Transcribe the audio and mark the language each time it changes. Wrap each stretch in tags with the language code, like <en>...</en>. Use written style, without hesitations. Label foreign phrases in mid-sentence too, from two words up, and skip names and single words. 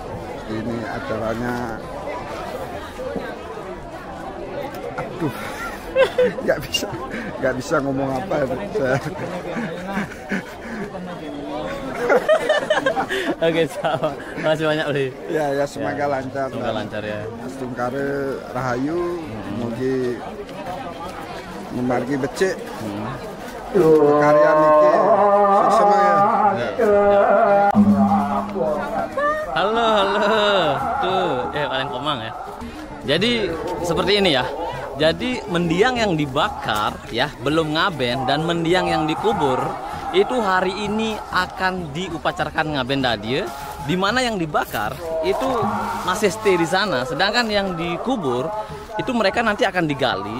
<id>Ini acaranya. Aduh. Nggak bisa ngomong apa ya. Oke, sama. Makasih banyak, Bre. Ya semoga lancar. Semoga lancar ya.</id> <ban>Astungkare rahayu, mugi memargi becik. Karya niki semuanya.</ban> <id>Halo. Tuh, paling komang ya. Jadi seperti ini ya. Jadi mendiang yang dibakar ya, belum ngaben, dan mendiang yang dikubur itu hari ini akan diupacarkan ngaben dadie, di mana yang dibakar itu masih stay di sana, sedangkan yang dikubur itu mereka nanti akan digali.</id>